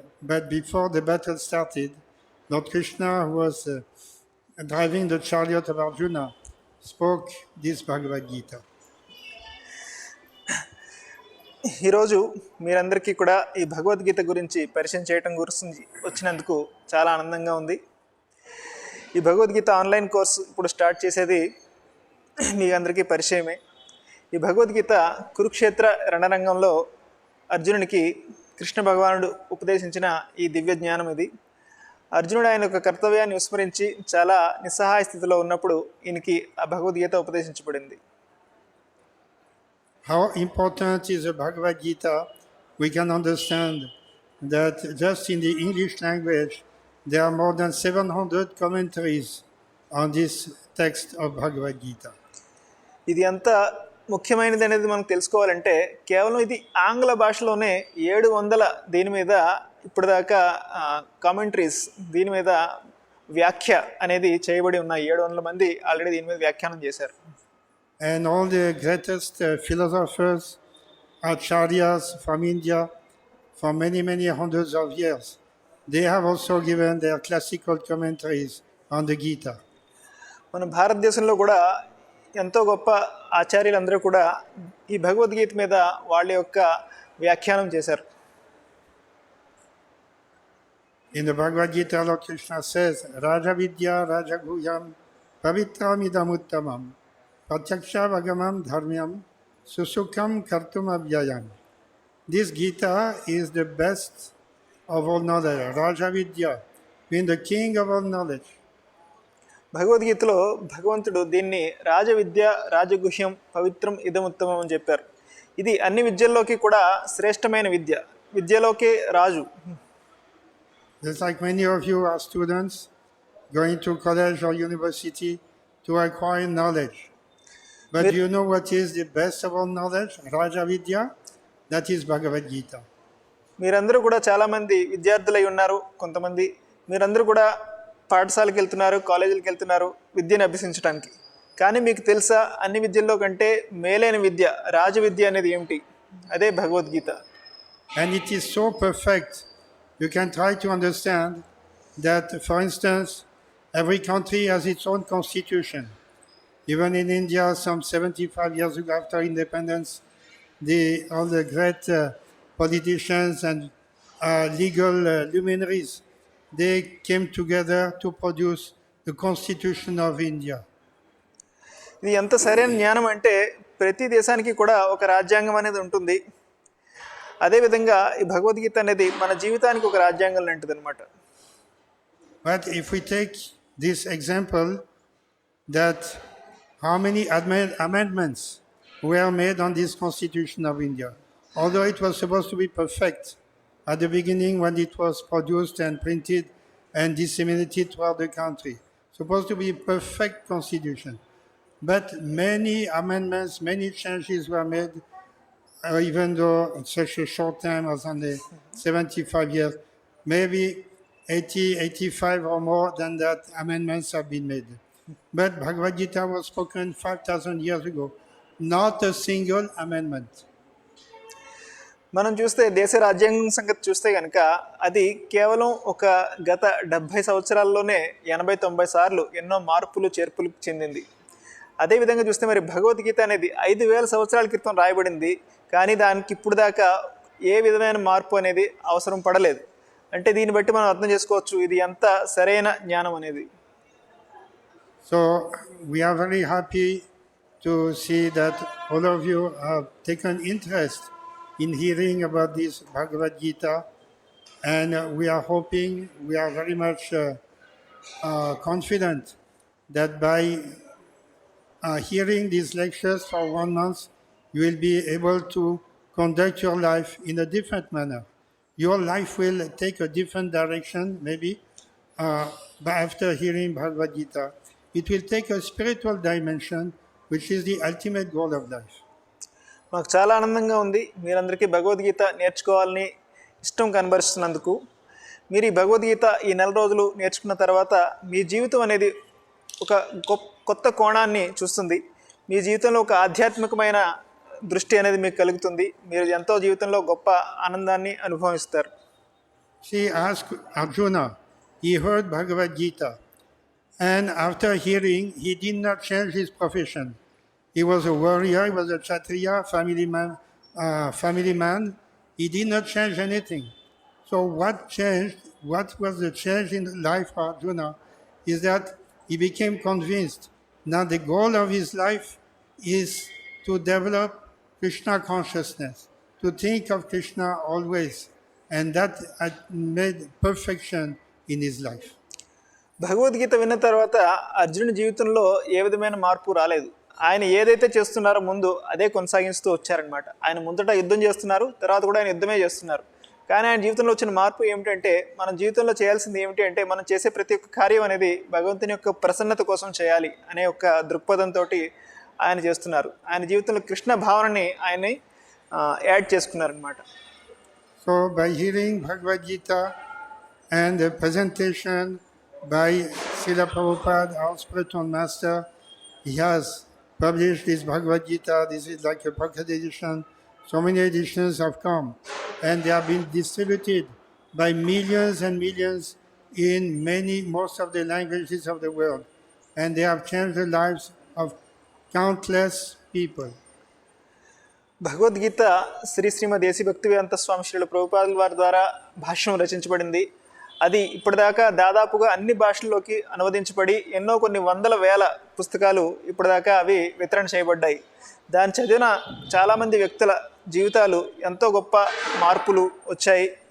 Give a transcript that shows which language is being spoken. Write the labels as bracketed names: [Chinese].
[English] But before the battle started, Lord Krishna, who was driving the chariot of Arjuna, spoke this Bhagavad Gita. [Telugu] ఈరోజు మీరందరికీ కూడా ఈ భగవద్గీత గురించి పరిచయం చేయడం గురించి వచ్చినందుకు చాలా ఆనందంగా ఉంది. ఈ భగవద్గీత ఆన్లైన్ కోర్సు ఇప్పుడు స్టార్ట్ చేసేది మీ అందరికీ పరిచయమే. ఈ భగవద్గీత కురుక్షేత్ర రణరంగంలో అర్జునునికి కృష్ణ భగవానుడు ఉపదేశించిన ఈ దివ్య జ్ఞానం ఇది. అర్జునుడు ఆయన యొక్క కర్తవ్యాన్ని విస్మరించి చాలా నిస్సహాయ స్థితిలో ఉన్నప్పుడు ఈయనకి ఆ Bhagavad Gita ఉపదేశించబడింది. [English] How important is the Bhagavad Gita? We can understand that just in the English language, there are more than 700 commentaries on this text of Bhagavad Gita. [Telugu] ఇది ఎంత ముఖ్యమైనది అనేది మనం తెలుసుకోవాలంటే కేవలం ఇది ఆంగ్ల భాషలోనే 700 దీని మీద ఇప్పటిదాకా కామెంటరీస్ దీని మీద వ్యాఖ్య అనేది చేయబడి ఉన్నాయి. 700 మంది ఆల్రెడీ దీని మీద వ్యాఖ్యానం చేశారు. [English] And all the greatest philosophers, Acharyas from India, for many hundreds of years, they have also given their classical commentaries on the Gita. [Telugu] మన భారతదేశంలో కూడా ఎంతో గొప్ప ఆచార్యులందరూ కూడా ఈ భగవద్గీత మీద వాళ్ళ యొక్క వ్యాఖ్యానం చేశారు. [English] In the Bhagavad Gita, Lord Krishna says, [Sanskrit] Raja Vidya Raja Guhyam Pavitramidam Uttamam Pratyaksha Vagamam Dharmyam Susukham Kartum Avyayam. [English] This Gita is the best of all knowledge. Raja Vidya, being the king of all knowledge. [Telugu] భగవద్గీతలో భగవంతుడు దీన్ని [Sanskrit] రాజవిద్య రాజగుహ్యం పవిత్రం ఇదముత్తమం [Telugu] అని చెప్పారు. ఇది అన్ని విద్యల్లోకి కూడా శ్రేష్టమైన విద్య, విద్యలోకి రాజు. [English] Just like many of you are students going to college or university to acquire knowledge. But do you know what is the best of all knowledge? Raja Vidya, that is Bhagavad Gita. [Telugu] మీరందరూ కూడా చాలామంది విద్యార్థులై ఉన్నారు. కొంతమంది మీరందరూ కూడా పాఠశాలకు వెళ్తున్నారు, కాలేజీలకు వెళ్తున్నారు విద్యను అభ్యసించడానికి. కానీ మీకు తెలుసా అన్ని విద్యల్లో కంటే మేలైన విద్య రాజ విద్య అనేది ఏమిటి? అదే Bhagavad Gita. [English] And it is so perfect. You can try to understand that, for instance, every country has its own constitution. Even in India, some 75 years ago after independence, all the great politicians and legal luminaries, they came together to produce the Constitution of India. [Telugu] ఇది ఎంత సరైన జ్ఞానం అంటే ప్రతి దేశానికి కూడా ఒక రాజ్యాంగం అనేది ఉంటుంది. అదేవిధంగా ఈ భగవద్గీత అనేది మన జీవితానికి ఒక రాజ్యాంగం లాంటిది అనమాట. [English] But if we take this example, that how many amendments were made on this Constitution of India, although it was supposed to be perfect at the beginning when it was produced and printed and disseminated throughout the country, supposed to be a perfect constitution. But many amendments, many changes were made even though such a short time as only 75 years, maybe 80, 85 or more than that amendments have been made. But Bhagavad Gita was spoken 5,000 years ago, not a single amendment. [Telugu] మనం చూస్తే దేశ రాజ్యాంగం సంగతి చూస్తే కనుక అది కేవలం ఒక గత 70 సంవత్సరాల్లోనే 80-90 సార్లు ఎన్నో మార్పులు చేర్పులు చెందింది. అదేవిధంగా చూస్తే మరి భగవద్గీత అనేది 5,000 సంవత్సరాల క్రితం రాయబడింది, కానీ దానికి ఇప్పుడు దాకా ఏ విధమైన మార్పు అనేది అవసరం పడలేదు. అంటే దీన్ని బట్టి మనం అర్థం చేసుకోవచ్చు ఇది ఎంత సరైన జ్ఞానం అనేది. [English] So we are very happy to see that all of you have taken interest in hearing about this Bhagavad Gita, and we are hoping, we are very much confident that by hearing these lectures for 1 month, you will be able to conduct your life in a different manner. Your life will take a different direction, maybe, but after hearing Bhagavad Gita. It will take a spiritual dimension, which is the ultimate goal of life. [Telugu] మాకు చాలా ఆనందంగా ఉంది మీరందరికీ భగవద్గీత నేర్చుకోవాలని ఇష్టం కనబరుస్తున్నందుకు. మీరు ఈ భగవద్గీత ఈ 4 రోజులు నేర్చుకున్న తర్వాత మీ జీవితం అనేది ఒక కొత్త కోణాన్ని చూస్తుంది. మీ జీవితంలో ఒక ఆధ్యాత్మికమైన దృష్టి అనేది మీకు కలుగుతుంది. మీరు ఎంతో జీవితంలో గొప్ప ఆనందాన్ని అనుభవిస్తారు. [English] She asked Arjuna, he heard Bhagavad Gita, and after hearing, he did not change his profession. He was a warrior, he was a Acharya, family man. He did not change anything. So what changed, what was the change in the life of Arjuna is that he became convinced. Now the goal of his life is to develop Krishna consciousness, to think of Krishna always. And that made perfection in his life. [Telugu] Bhagavad Gita విన్న తర్వాత అర్జునుడి జీవితంలో ఏ విధమైన మార్పు రాలేదు. ఆయన ఏదైతే చేస్తున్నారో ముందు అదే కొనసాగిస్తూ వచ్చారనమాట. ఆయన ముందట యుద్ధం చేస్తున్నారు, తర్వాత కూడా ఆయన యుద్ధమే చేస్తున్నారు. కానీ ఆయన జీవితంలో వచ్చిన మార్పు ఏమిటంటే మన జీవితంలో చేయాల్సింది ఏమిటి అంటే మనం చేసే ప్రతి ఒక్క కార్యం అనేది భగవంతుని యొక్క ప్రసన్నత కోసం చేయాలి అనే ఒక దృక్పథంతో ఆయన చేస్తున్నారు. ఆయన జీవితంలో కృష్ణ భావనని ఆయన యాడ్ చేసుకున్నారనమాట. [English] So by hearing Bhagavad Gita and the presentation by Srila Prabhupada, our spiritual master, he has published this Bhagavad Gita. This is like a pocket edition. So many editions have come, and they have been distributed by millions and millions in most of the languages of the world, and they have changed the lives of countless people. [Telugu] Bhagavad Gita శ్రీమద్ దేశీ భక్తివేదాంత స్వామి శ్రీల ప్రభుపాదుల వారి ద్వారా భాష్యం రచించబడింది. అది ఇప్పటిదాకా దాదాపుగా అన్ని భాషల్లోకి అనువదించబడి కొన్ని వందల వేల పుస్తకాలు ఇప్పటిదాకా అవి వితరణ చేయబడ్డాయి. దాన్ని చదివిన చాలామంది వ్యక్తుల జీవితాలు ఎంతో గొప్ప మార్పులు వచ్చాయి.